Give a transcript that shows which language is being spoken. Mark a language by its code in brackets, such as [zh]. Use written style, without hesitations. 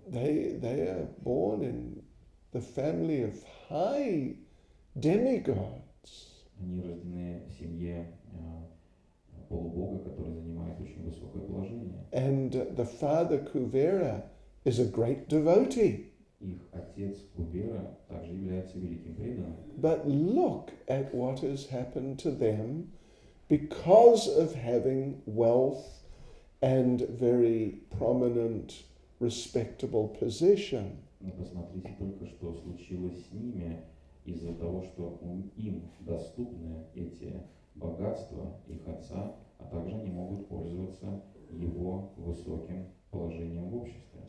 [en] They are born in the family of high demigods. [ru] они рождены в семье полубога, который занимает очень высокое положение. [en] And the father Kuvera is a great devotee. [ru] Их отец Кубера также является великим преданным. [en] But look at what has happened to them because of having wealth and very prominent, respectable position. [ru] Но посмотрите только, что случилось с ними из-за того, что им доступны эти богатства их отца, а также они могут пользоваться его высоким положением в обществе.